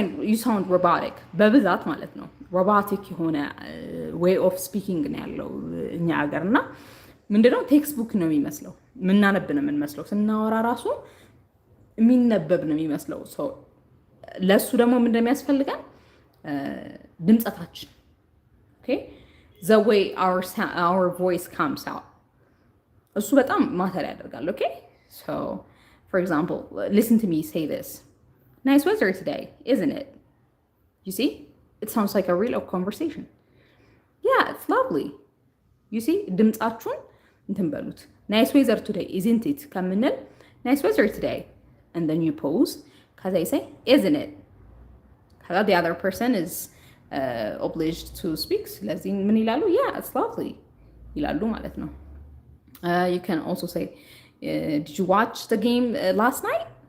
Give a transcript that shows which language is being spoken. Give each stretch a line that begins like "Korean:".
English: you sound robotic
Amharic: በብዛት ማለት ነው robotic የሆነ way of speaking ነው ያለው እኛ ሀገር እና ምንድነው ቴክስት ነው የሚመስለው ምናነብ ነው የምንመስለው ስናወራ ራሱ የሚነበብ ነው የሚመስለው ለሱ ደግሞ ምንድነው የሚያስፈልገን ድምጸታችን
English: okay the way our voice comes out
Amharic: እሱ በጣም ማተር ያደርጋል.
English: Okay, so for example, listen to me say this. Nice weather today, isn't it? You see, it sounds like a real conversation. Yeah, it's lovely. You see,
Amharic: ድምጻችሁን እንትን በሉት.
English: Nice weather today, isn't it?
Amharic: ከምንል
English: nice weather today, and then you pause. ከዛ you say, isn't it? ከዛ the other person is obliged to speak.
Amharic: ስለዚህ ምን ይላሉ?
English: Yeah, it's lovely
Amharic: ይላሉ ማለት ነው.
English: You can also say, did you watch the game last night?